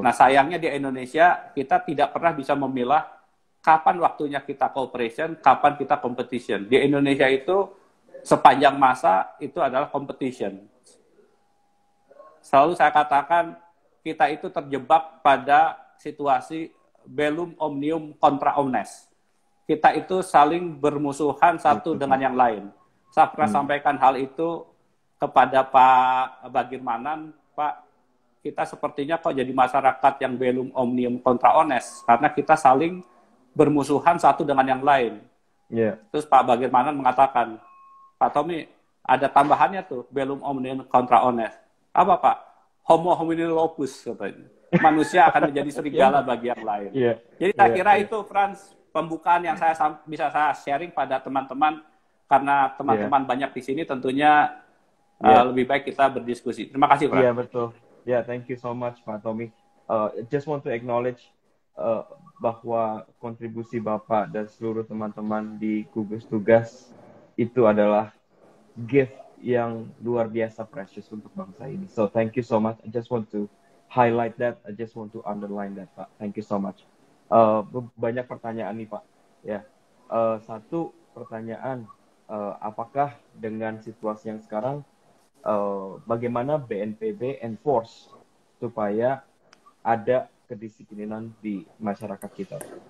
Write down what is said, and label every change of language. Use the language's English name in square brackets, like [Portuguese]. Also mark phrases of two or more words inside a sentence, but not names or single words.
[Indonesian] Nah, sayangnya di Indonesia kita tidak pernah bisa memilah kapan waktunya kita cooperation, kapan kita competition. Di Indonesia itu sepanjang masa itu adalah competition. Selalu saya katakan kita itu terjebak pada situasi [Latin] bellum omnium contra omnes. [Indonesian] Kita itu saling bermusuhan satu dengan yang lain. Saya pernah sampaikan hal itu kepada Pak Bagirmanan, Pak, kita sepertinya kok jadi masyarakat yang [Latin] bellum omnium contra omnes, [Indonesian] karena kita saling bermusuhan satu dengan yang lain. Terus Pak Bagirmanan mengatakan, Pak Tommy, ada tambahannya tuh, [Latin] bellum omnium contra omnes. Apa Pak? Homo homini lupus, [Indonesian] katanya. Manusia akan menjadi serigala bagi yang lain. Jadi saya kira itu, Frans, pembukaan yang bisa saya sharing pada teman-teman, karena teman-teman banyak di sini, tentunya lebih baik kita berdiskusi. Terima kasih, Frans. Iya, betul. [English] Thank you so much, Pak Tommy. Just want to acknowledge [Indonesian] bahwa kontribusi Bapak dan seluruh teman-teman di gugus tugas itu adalah gift yang luar biasa precious untuk bangsa ini. [English] So thank you so much. I just want to highlight that. I just want to underline that, Pak. Thank you so much. [Indonesian] Banyak pertanyaan nih, Pak. Satu pertanyaan, apakah dengan situasi yang sekarang, bagaimana BNPB enforce supaya ada kedisiplinan di masyarakat kita?